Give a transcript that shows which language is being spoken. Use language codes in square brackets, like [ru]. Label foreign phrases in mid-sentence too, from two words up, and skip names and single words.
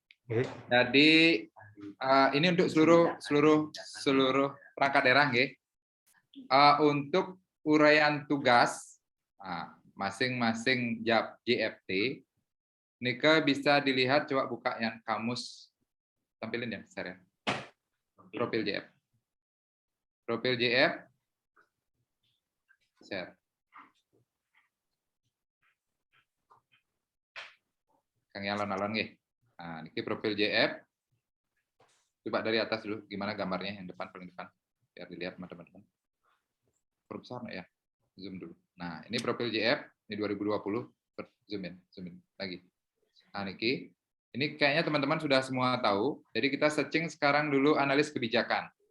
[id] Jadi ini untuk seluruh perangkat daerah untuk uraian tugas masing-masing JFT Nika bisa dilihat, coba buka yang kamus, tampilin ya besar ya, profil JF Share. [jv] Kang alon-alon nggih. [id] Nah, ini profil JF. Coba dari atas dulu, gimana gambarnya yang depan, paling depan, biar dilihat teman-teman. Perbesar nggak ya? Zoom dulu. Nah, ini profil JF, ini 2020, [en] zoom in [id] lagi. Nah, Niki, ini kayaknya teman-teman sudah semua tahu, jadi kita searching sekarang dulu analis kebijakan.